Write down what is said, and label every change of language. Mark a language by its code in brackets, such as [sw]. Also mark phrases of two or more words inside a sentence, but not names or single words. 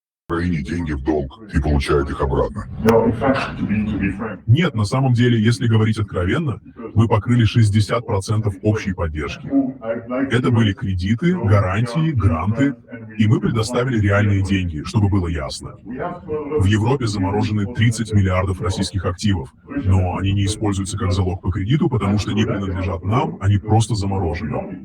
[ru] Украине деньги в долг и получает их обратно. [en] No, in fact, to be frank, [ru] Нет, на самом деле, если говорить откровенно, мы покрыли 60% общей поддержки. Это были кредиты, гарантии, гранты, и мы предоставили реальные деньги, чтобы было ясно. В Европе заморожены 30 миллиардов российских активов, но они не используются как залог по кредиту, потому что не принадлежат нам, они просто заморожены.